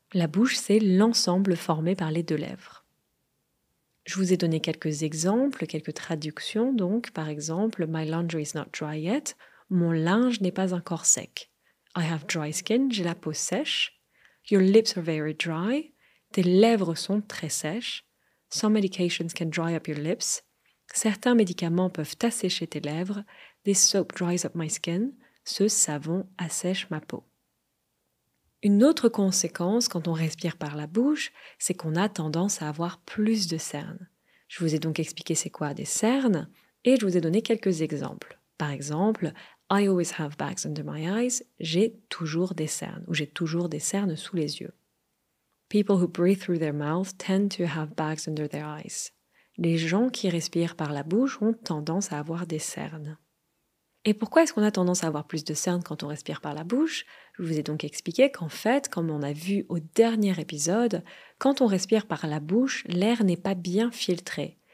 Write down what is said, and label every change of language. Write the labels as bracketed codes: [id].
[fr] La bouche, c'est l'ensemble formé par les 2 lèvres. Je vous ai donné quelques exemples, quelques traductions. Donc, par exemple, [en] My laundry is not dry yet. [fr] Mon linge n'est pas encore sec. [en] I have dry skin. [fr] J'ai la peau sèche. [en] Your lips are very dry. [fr] Tes lèvres sont très sèches. [en] Some medications can dry up your lips. [fr] Certains médicaments peuvent assécher tes lèvres. [en] This soap dries up my skin. [fr] Ce savon assèche ma peau. Une autre conséquence quand on respire par la bouche, c'est qu'on a tendance à avoir plus de cernes. Je vous ai donc expliqué c'est quoi des cernes et je vous ai donné quelques exemples. Par exemple, [en] I always have bags under my eyes. [fr] J'ai toujours des cernes ou j'ai toujours des cernes sous les yeux. [en] People who breathe through their mouth tend to have bags under their eyes. [fr] Les gens qui respirent par la bouche ont tendance à avoir des cernes. Et pourquoi est-ce qu'on a tendance à avoir plus de cernes quand on respire par la bouche? Je vous ai donc expliqué qu'en fait, comme on a vu au dernier épisode, quand on respire par la bouche, l'air n'est pas bien filtré.